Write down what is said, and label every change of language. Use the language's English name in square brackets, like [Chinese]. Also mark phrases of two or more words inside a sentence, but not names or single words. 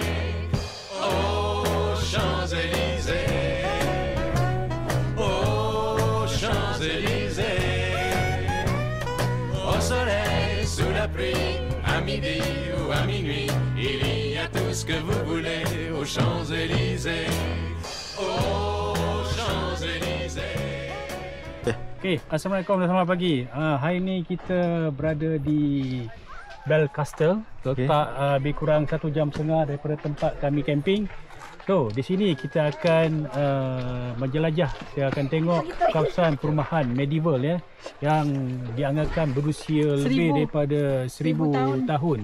[French] Aux Champs-Élysées, aux Champs-Élysées, au soleil, sous la pluie, à midi ou à minuit, il y a tout ce que vous voulez aux Champs-Élysées. Aux Champs-Élysées. [Malay] Okay, Assalamualaikum dan selamat pagi. Hari ni kita berada di Bell Castle. Letak lebih kurang 1.5 jam daripada tempat kami camping. So, di sini kita akan menjelajah. Kita akan tengok kawasan perumahan medieval yang dianggapkan berusia lebih daripada 1000 tahun.